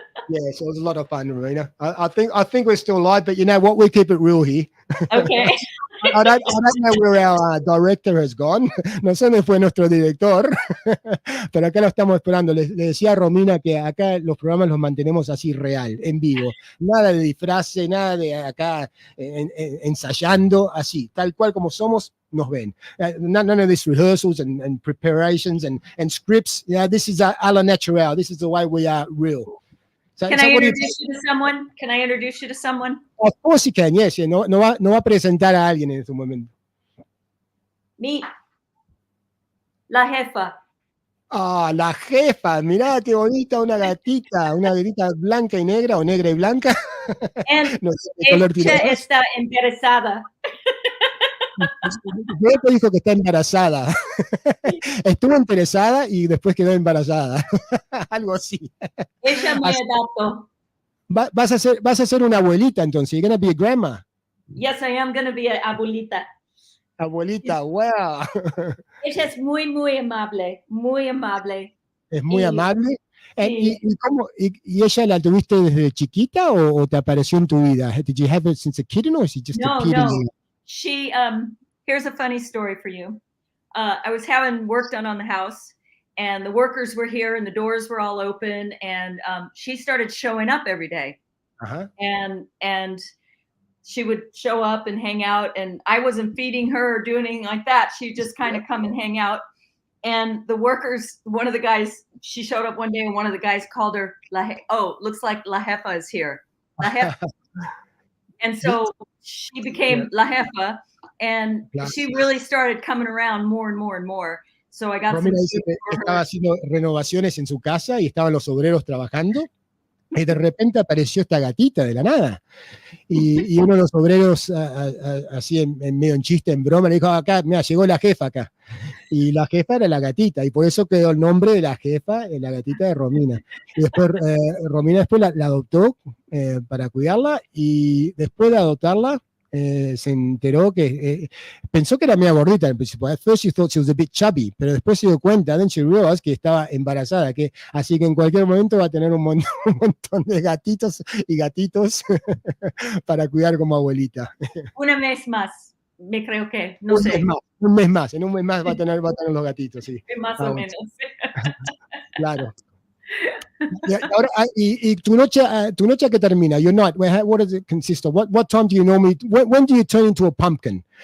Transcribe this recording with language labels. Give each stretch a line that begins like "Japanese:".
English: Yes, it was a lot of fun, Romina. I think we're still live, but you know what? We keep it real here. Okay. I don't know where our director has gone.
Spanish: No sé dónde fue nuestro director, pero acá lo estamos esperando. Le decía a Romina que acá los programas los mantenemos así real, en vivo. Nada de disfrace, nada de acá ensayando, así, tal cual como somos. Nos ven.
English: None of these rehearsals and preparations and scripts. Yeah, this is a la natural. This is the way we are real. Can I introduce you to someone? Can I introduce you to someone? Of course you can, yes.
Spanish: No va a presentar a alguien en este momento.
English: Meet la jefa.
Spanish: Ah, la jefa. Mirá qué bonita, una gatita blanca y negra o negra y blanca. No sé qué color tiene. Ella está embarazada. Te dijo que está embarazada. Estuvo interesada y después quedó embarazada. Algo así. Ella me adoptó. Vas a ser una abuelita entonces.
English: You're going to be a grandma. Yes, I am going to be an abuelita. Abuelita, wow.
Spanish: Ella es muy, muy amable. Muy amable. Es muy amable. Sí. ¿Y ella la tuviste desde chiquita o te apareció en tu vida?
English: Did you have it since a kid or she just appeared in you? She, here's a funny story for you. I was having work done on the house and the workers were here and the doors were all open and she started showing up every day. Uh-huh. And she would show up and hang out and I wasn't feeding her or doing anything like that. She'd just kind of come and hang out. And the workers, one of the guys, she showed up one day and one of the guys called her, looks like La Jefa is here. La Jefa. And so she became La Jefa, and she really started coming around more and more and more. So I got
Spanish: Romina dice que estaba haciendo renovaciones en su casa y estaban los obreros trabajando. Y de repente apareció esta gatita de la nada. Y uno de los obreros, así medio en chiste, en broma, le dijo, acá, mira, llegó la jefa acá. Y la jefa era la gatita, y por eso quedó el nombre de la jefa, la gatita de Romina. Y después Romina después la adoptó para cuidarla, y después de adoptarla, se enteró que pensó que era media gordita al principio.
English: At first she thought she was a bit chubby,
Spanish: pero después se dio cuenta,
English: then she realized
Spanish: que estaba embarazada, así que en cualquier momento va a tener un montón de gatitos y gatitos para cuidar como abuelita. Una mes más, me creo que, no sé. Un mes más, en un mes más va a tener los gatitos, sí. Más o menos. Claro. Ahora, y tu noche a qué termina?
English: Your night, what does it consist of? What time do you normally, when do you turn into a pumpkin?